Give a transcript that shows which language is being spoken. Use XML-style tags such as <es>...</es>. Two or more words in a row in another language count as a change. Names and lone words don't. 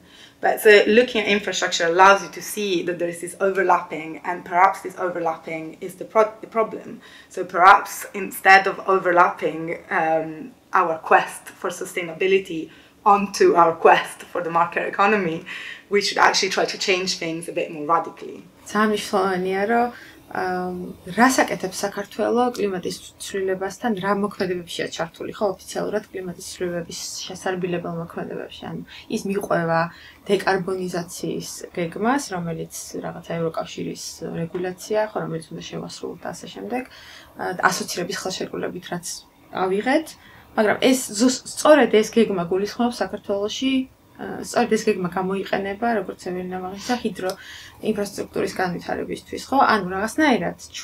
<en>But so looking at infrastructure allows you to see that there is this overlapping, and perhaps this overlapping is the problem. So perhaps instead of overlapping our quest for sustainability onto our quest for the market economy, we should actually try to change things a bit more radically.</en> <ka>რასაკეთებს საქართველო კლიმატის ცვლილებასთან რა მოქმედებებშია ჩართული ხო ოფიციალურად კლიმატის ცვლილებების შესარბილებელ მოქმედებებში ანუ ის მიყვება დეკარბონიზაციის გეგმას რომელიც რაღაცა ევროკავშირის რეგულაცია ხო რომელიც უნდა შევასრულოთ და ასე შემდეგ ასოცირების ხელშეკრულებით რაც ავიღეთ მაგრამ ეს სწორედ ეს გეგმა გულისხმობს საქართველოში სწორედ ეს გეგმა გამოიყენება როგორც ევერინამაღლისა ჰიდრო ინფრასტრუქტურის განვითარებისთვის ხო ანუ რაღაცნაირად</ka>